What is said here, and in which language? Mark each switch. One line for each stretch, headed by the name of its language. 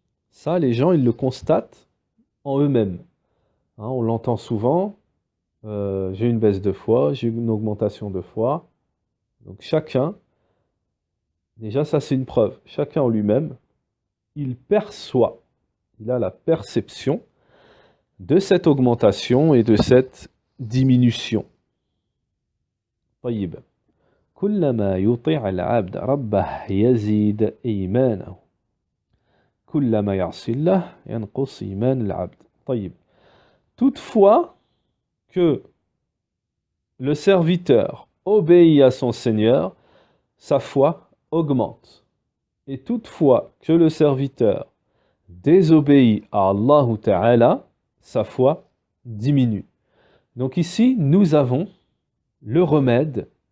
French: Ça, les gens, ils le constatent en eux-mêmes. Hein, on l'entend souvent, j'ai une baisse de foi, j'ai une augmentation de foi. Donc chacun, déjà ça c'est une preuve, chacun en lui-même, il perçoit, il a la perception de cette augmentation et de cette diminution.
Arabic: طيب. كلما يطيع العبد ربه يزيد إيمانه كلما يعصي الله ينقص إيمان العبد. طيب.
French: Toutefois que le serviteur obéit à son Seigneur, sa foi augmente. Et toutefois que le serviteur désobéit à Allah Ta'ala, sa foi diminue. Donc ici, nous avons le remède